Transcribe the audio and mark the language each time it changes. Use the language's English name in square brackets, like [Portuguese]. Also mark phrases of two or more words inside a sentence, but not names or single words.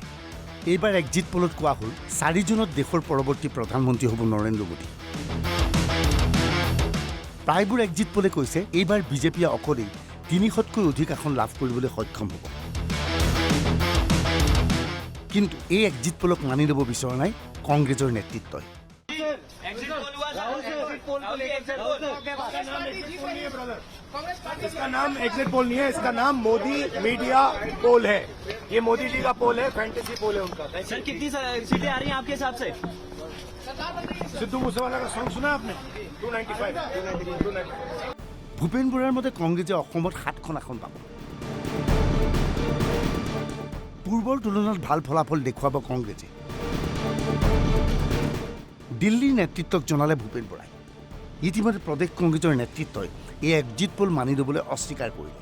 [Assamese] এইবাৰ [English] exit pollত [Assamese] কোৱা হ'ল 4 জুনত দেশৰ পৰৱৰ্তী প্ৰধানমন্ত্ৰী হ'ব নৰেন্দ্ৰ মোদী। প্ৰায়বোৰ [English] exit pollে [Assamese] কৈছে এইবাৰ বিজেপিয়ে অকলেই 300তকৈ অধিক আসন লাভ কৰিবলৈ সক্ষম হ'ব। কিন্তু এই [English] exit pollক [Assamese] মানি ল'ব বিচৰা নাই কংগ্ৰেছৰ নেতৃত্বই। [Hindi] इसका नाम [English] exit poll [Hindi] नहीं है, इसका नाम मोदी [English] media poll [Hindi] है। ये मोदी जी का पोल है, [English] fantasy poll [Hindi] है उनका। सर कितनी सीटें आ रही हैं आपके हिसाब से? सिद्धू मूसेवाला का सॉन्ग सुना आपने? 295। [Assamese] ভূপেন বৰাৰ মতে কংগ্ৰেছে অসমত 7খন আসন পাব। পূৰ্বৰ তুলনাত ভাল ফলাফল দেখুৱাব কংগ্ৰেছে। দিল্লীৰ নেতৃত্বক জনালে ভূপেন বৰাই। ইতিমধ্যে প্ৰদেশ কংগ্ৰেছৰ নেতৃত্বই এই [English] exit poll [Assamese] মানি ল'বলৈ অস্বীকাৰ কৰিলে।